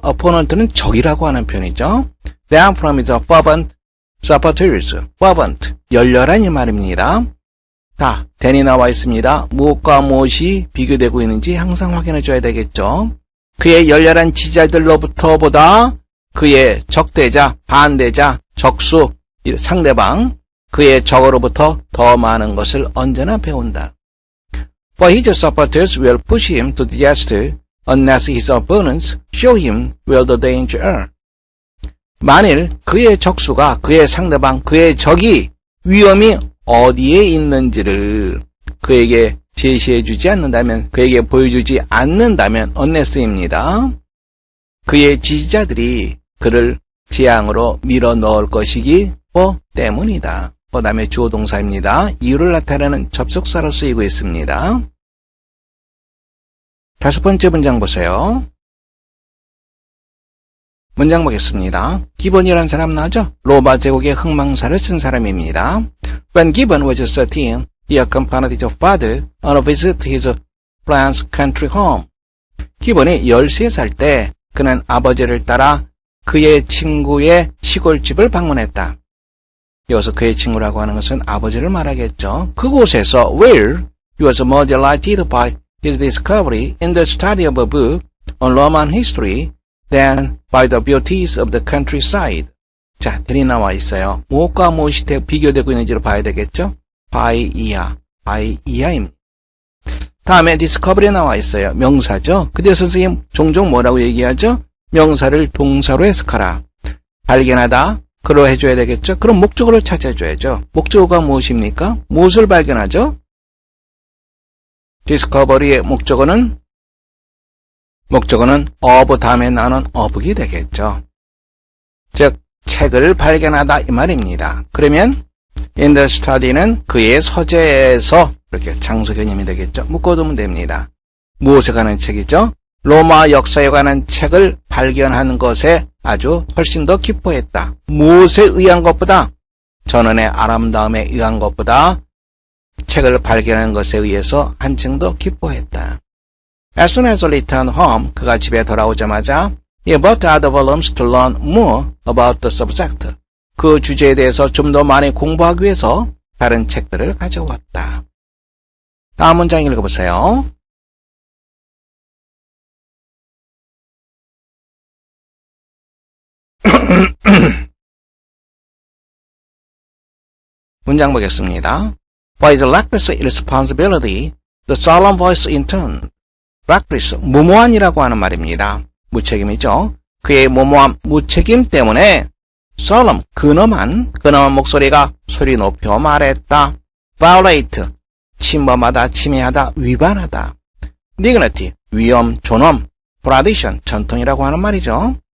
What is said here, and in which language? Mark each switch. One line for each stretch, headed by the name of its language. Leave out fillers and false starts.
Korean: opponent는 적이라고 하는 표현이죠.
English: than from his fervent supporters.
Korean: fervent, 열렬한 이 말입니다. 자, then이 나와 있습니다. 무엇과 무엇이 비교되고 있는지 항상 확인해 줘야 되겠죠. 그의 열렬한 지지자들로부터보다 그의 적대자, 반대자, 적수, 상대방, 그의 적으로부터 더 많은 것을 언제나 배운다.
English: For his supporters will push him to disaster unless his opponents show him where the danger are.
Korean: 만일 그의 적수가, 그의 상대방, 그의 적이 위험이 어디에 있는지를 그에게 제시해주지 않는다면, 그에게 보여주지 않는다면 unless입니다. 그의 지지자들이 그를 재앙으로 밀어 넣을 것이기 때문이다. 그 다음에 주어 동사입니다. 이유를 나타내는 접속사로 쓰이고 있습니다. 다섯 번째 문장 보세요. 문장 보겠습니다. 기본이라는 사람 나죠? 로마 제국의 흥망사를 쓴 사람입니다.
English: When Gibbon was 13, he accompanied his father on a visit to his friend's country home.
Korean: 기본이 13살 때 그는 아버지를 따라 그의 친구의 시골집을 방문했다. 여기서 그의 친구라고 하는 것은 아버지를 말하겠죠. 그곳에서
English: where he was more delighted by his discovery in the study of a book on Roman history than by the beauties of the countryside.
Korean: 자, 들이 나와 있어요. 무엇과 무엇이 비교되고 있는지를 봐야 되겠죠? by 이하입니다. 다음에 discovery 나와 있어요. 명사죠. 그때 선생님 종종 뭐라고 얘기하죠? 명사를 동사로 해석하라. 발견하다, 그로 해줘야 되겠죠? 그럼 목적어를 찾아줘야죠. 목적어가 무엇입니까? 무엇을 발견하죠? discovery의 목적어는 of 다음에 나오는 of이 되겠죠. 즉, 책을 발견하다 이 말입니다. 그러면 in the study는 그의 서재에서 이렇게 장소 개념이 되겠죠. 묶어두면 됩니다. 무엇에 관한 책이죠? 로마 역사에 관한 책을 발견하는 것에 아주 훨씬 더 기뻐했다. 무엇에 의한 것보다, 전원의 아름다움에 의한 것보다 책을 발견하는 것에 의해서 한층 더 기뻐했다.
English: As soon as he returned home,
Korean: 그가 집에 돌아오자마자
English: he bought other volumes to learn more about the subject.
Korean: 그 주제에 대해서 좀 더 많이 공부하기 위해서 다른 책들을 가져왔다. 다음 문장 읽어보세요. 문장 보겠습니다.
English: By the reckless irresponsibility, the solemn voice intoned.
Korean: reckless, 무모한이라고 하는 말입니다. 무책임이죠. 그의 무모함, 무책임 때문에 solemn, 근엄한 목소리가 소리 높여 말했다. violate, 침범하다, 침해하다, 위반하다. dignity, 위엄, 존엄. tradition, 전통이라고 하는 말이죠.